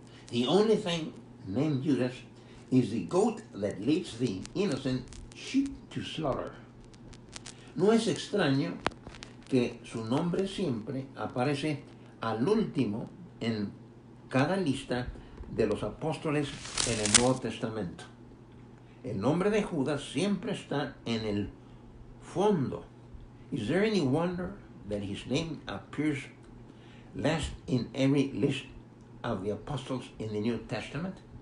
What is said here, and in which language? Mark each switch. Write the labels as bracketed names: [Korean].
[English] The only thing named Judas is the goat that leads the innocent sheep to slaughter. [Spanish] No es extraño que su nombre siempre aparece al último en cada lista de los apóstoles en el Nuevo Testamento. El nombre de Judas siempre está en el fondo. [English] Is there any wonder that his name appears last in every list of the apostles in the New Testament?